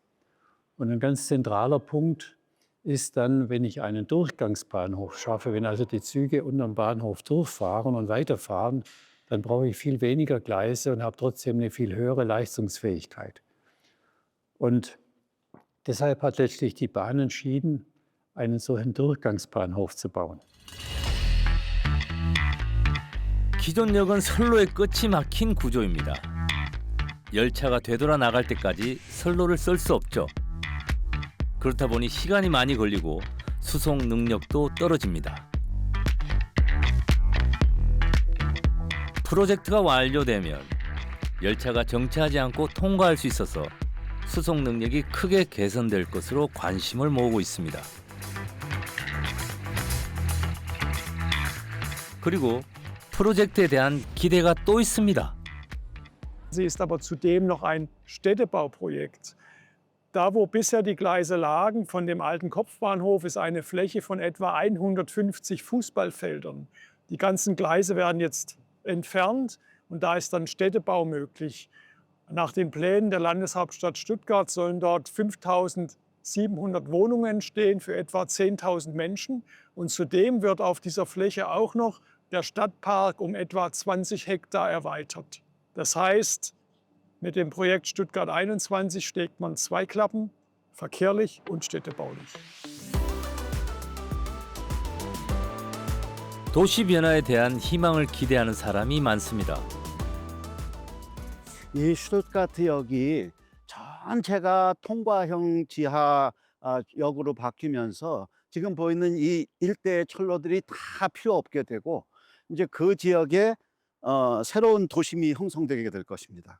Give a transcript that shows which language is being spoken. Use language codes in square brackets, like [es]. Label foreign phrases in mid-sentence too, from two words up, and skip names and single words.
[de] Und ein ganz zentraler Punkt ist dann, wenn ich einen Durchgangsbahnhof schaffe, wenn also die Züge unterm Bahnhof durchfahren und weiterfahren, dann brauche ich viel weniger Gleise und habe trotzdem eine viel höhere Leistungsfähigkeit. Und deshalb hat letztlich die Bahn entschieden, einen solchen Durchgangsbahnhof zu bauen. [ko] 기존역은 선로의 끝이 막힌 구조입니다. 열차가 되돌아 나갈 때까지 선로를 쓸 수 없죠. 그렇다 보니 시간이 많이 걸리고 수송 능력도 떨어집니다. 프로젝트가 완료되면 열차가 정체하지 않고 통과할 수 있어서 수송 능력이 크게 개선될 것으로 관심을 모으고 있습니다. 그리고 프로젝트에 대한 기대가 또 있습니다. [de] Sie ist aber zudem noch ein Städtebauprojekt. Da, wo bisher die Gleise lagen, von dem alten Kopfbahnhof, ist eine Fläche von etwa 150 Fußballfeldern. Die ganzen Gleise werden jetzt entfernt und da ist dann Städtebau möglich. Nach den Plänen der Landeshauptstadt Stuttgart sollen dort 5.700 Wohnungen entstehen für etwa 10.000 Menschen. Und zudem wird auf dieser Fläche auch noch der Stadtpark um etwa 20 Hektar erweitert. Das heißt, mit dem Projekt Stuttgart 21 schlägt man zwei Klappen, verkehrlich und städtebaulich. [ko] 도시 변화에 대한 희망을 기대하는 사람이 많습니다. 이 슈투트가트역이 전체가 통과형 지하역으로 바뀌면서 지금 보이는 이 일대의 철로들이 다 필요 없게 되고 이제 그 지역에 새로운 도심이 형성되게 될 것입니다.